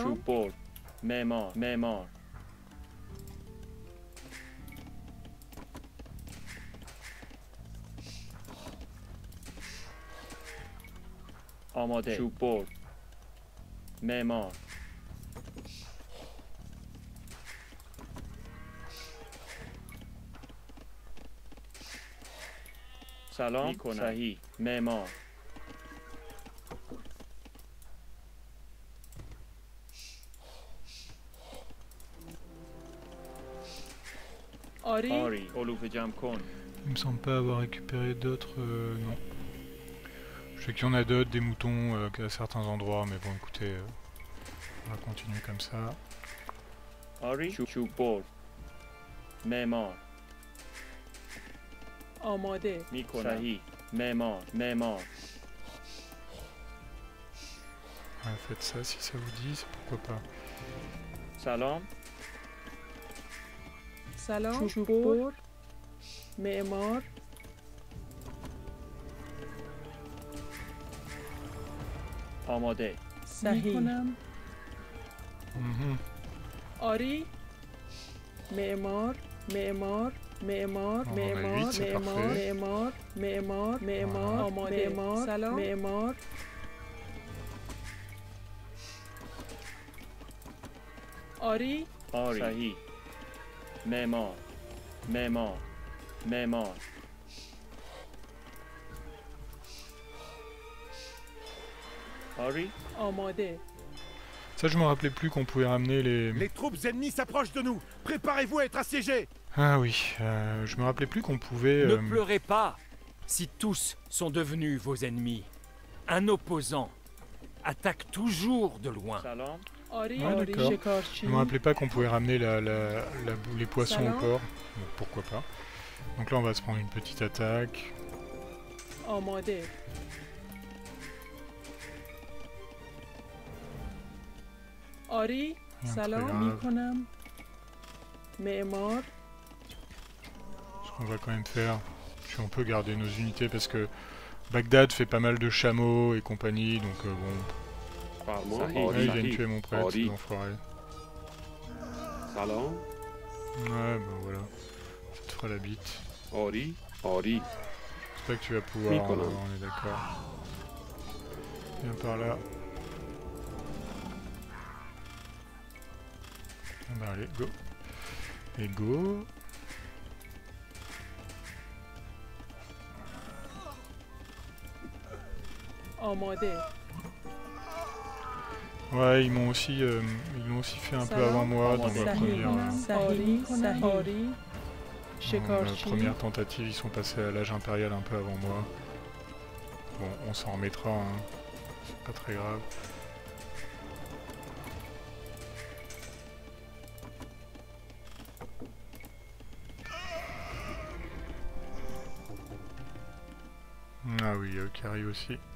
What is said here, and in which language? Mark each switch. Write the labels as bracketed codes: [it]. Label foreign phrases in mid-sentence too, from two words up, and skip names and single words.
[fa] چوب برد معمار آماده چوب برد معمار سلام میکنم صحیح معمار آری آری علوف جمع کن [fr] Il me semble pas avoir récupéré d'autres... non. Je sais qu'il y en a d'autres, des moutons à certains endroits, mais bon écoutez, on va continuer comme ça. [fa] آری چوب برد معمار آماده میکنم صحیح معمار [fr] Ouais, faites ça si ça vous dit, c'est pourquoi pas. [fa] سلام سلام چوببر معمار آماده صحیح Mhm. آری معمار معمار معمار [fr] On en a [fa] معمار [fr] 8, c'est [fa] معمار [fr] parfait. [fa] معمار معمار معمار [fr] Voilà. [fa] آماده معمار سلام معمار آری آری صحیح معمار آری آماده [fr] Ça je me rappelais plus qu'on pouvait ramener les... Les troupes ennemies s'approchent de nous. Préparez-vous à être assiégés. Ah oui, je me rappelais plus qu'on pouvait... Ne pleurez pas si tous sont devenus vos ennemis. Un opposant attaque toujours de loin. [fa] سلام آری [fr] Ouais, [fa] آری [fr] d'accord. [fa] شکارچی [fr] Je me rappelais pas qu'on pouvait ramener les poissons [fa] Salam. [fr] au port. Donc pourquoi pas. Donc là on va se prendre une petite attaque. [fa] آماده آری [fr] Rien de très [fa] سلام [fr] grave. [fa] میکنم معمار [fr] Ce qu'on va quand même faire, si on peut garder nos unités parce que Bagdad fait pas mal de chameaux et compagnie, donc bon. [fa] فرمان [fr] Ouais, ils [fa] آری [fr] viennent tuer mon prêtre, [fa] آری [fr] ces enfoirés. [fa] سلام [fr] Ouais, bah voilà. Ça te fera la bite. [fa] آری آری [fr] J'espère que tu vas pouvoir, Nicolas. on est d'accord. Viens par là. Ah bah allez, go. Et go. [fa] آماده [fr] Ouais, ils m'ont aussi fait un peu avant moi dans ma [fa] صحیح [fr] première, [fa] آری صحیح آری [fr] dans ma [fa] شکارچی [fr] première tentative. Ils sont passés à l'âge impérial un peu avant moi. Bon, on s'en remettra, hein. C'est pas très grave. Ah oui, il y a eux qui arrivent aussi.